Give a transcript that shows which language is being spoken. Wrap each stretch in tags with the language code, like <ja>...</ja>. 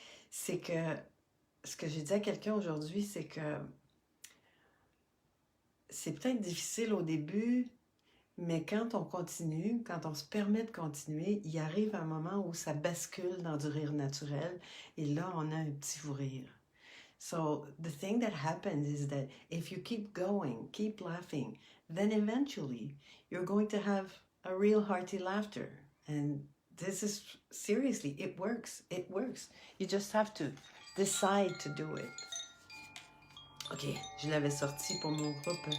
<fr>C'est que ce que j'ai dit à quelqu'un aujourd'hui, c'est que c'est peut-être difficile au début, mais quand on continue, quand on se permet de continuer, il arrive un moment où ça bascule dans du rire naturel et là, on a un petit fou rire.</fr> <en>So the thing that happens is that if you keep going, keep laughing, then eventually you're going to have a real hearty laughter. And this is, seriously, it works. It works. You just have to decide to do it.</en> <fr>Ok, je l'avais sorti pour mon groupe.</fr>